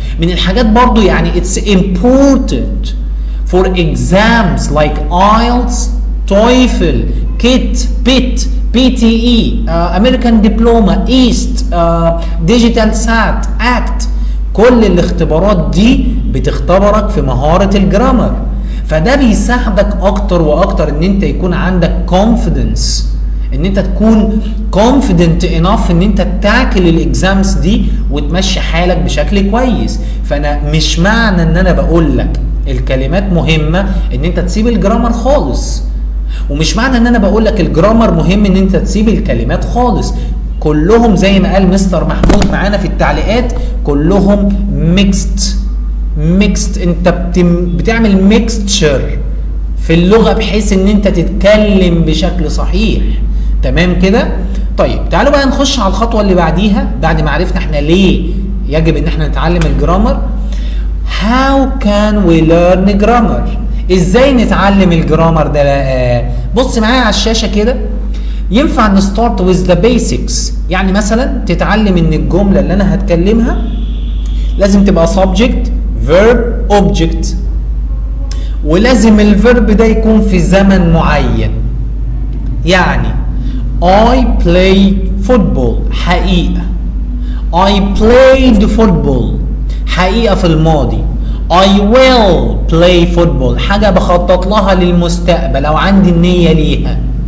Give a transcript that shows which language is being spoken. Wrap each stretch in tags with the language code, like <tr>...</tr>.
<ar>من الحاجات برضو يعني</ar> <en>it's important for exams like IELTS, TOEFL, KIT, PIT, PTE, American Diploma, EAST, Digital SAT, ACT.</en> <ar>كل الاختبارات دي بتختبرك في مهارة الجرامر. فده بيساعدك اكتر واكتر ان انت يكون عندك confidence، ان انت تكون</ar> <en>confident enough</en> <ar>ان انت تاكل الاكزامز دي وتمشي حالك بشكل كويس. فانا مش معنى ان انا بقول لك الكلمات مهمة ان انت تسيب الجرامر خالص، ومش معنى ان انا بقول لك الجرامر مهم ان انت تسيب الكلمات خالص. كلهم زي ما قال مستر محمود معانا في التعليقات كلهم ميكست. انت بتعمل ميكستشر في اللغة بحيث ان انت تتكلم بشكل صحيح. تمام كده؟ طيب تعالوا بقى نخش على الخطوة اللي بعديها. بعد ما عرفنا احنا ليه يجب ان احنا نتعلم الجرامر،</ar> <en>how can we learn grammar؟</en> <ar>ازاي نتعلم الجرامر ده بقى؟ بص معايا على الشاشة كده. ينفع نستارت</ar> <en>with the basics.</en> <ar>يعني مثلا تتعلم ان الجملة اللي انا هتكلمها لازم تبقى</ar> <en>subject verb object،</en> <ar>ولازم الفيرب ده يكون في زمن معين. يعني</ar> <en>I play football</en> <ar>حقيقة،</ar> <en>I played football</en> <ar>حقيقة في الماضي،</ar> <en>I will play football</en> <ar>حاجة بخطط لها للمستقبل أو عندي النية ليها.</ar>